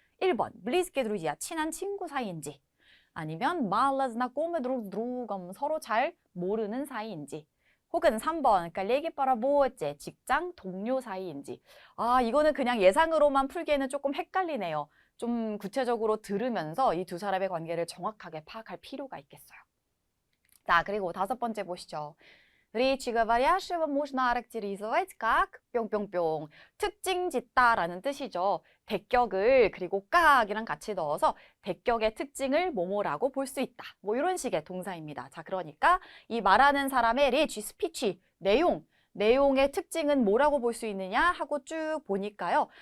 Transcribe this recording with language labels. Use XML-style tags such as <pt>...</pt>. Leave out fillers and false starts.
<ko>1번,</ko> <ru>близкие друзья,</ru> <ko>친한 친구 사이인지, 아니면</ko> <ru>mало знакомы друг с другом,</ru> <ko>서로 잘 모르는 사이인지, 혹은 3번,</ko> <ru>коллеги по работе,</ru> <ko>직장 동료 사이인지. 아, 이거는 그냥 예상으로만 풀기에는 조금 헷갈리네요. 좀 구체적으로 들으면서 이 두 사람의 관계를 정확하게 파악할 필요가 있겠어요. 자, 그리고 5번째 보시죠.</ko> <ru>Речи говорящего можно охарактеризовать как</ru> <ko>뿅뿅뿅. 특징 짓다라는 뜻이죠. 대격을 그리고 깍이랑 같이 넣어서 대격의 특징을 뭐뭐라고 볼 수 있다. 뭐 이런 식의 동사입니다. 자, 그러니까 이 말하는 사람의 레지, 스피치, 내용의 특징은 뭐라고 볼 수 있느냐 하고 쭉 보니까요.</ko>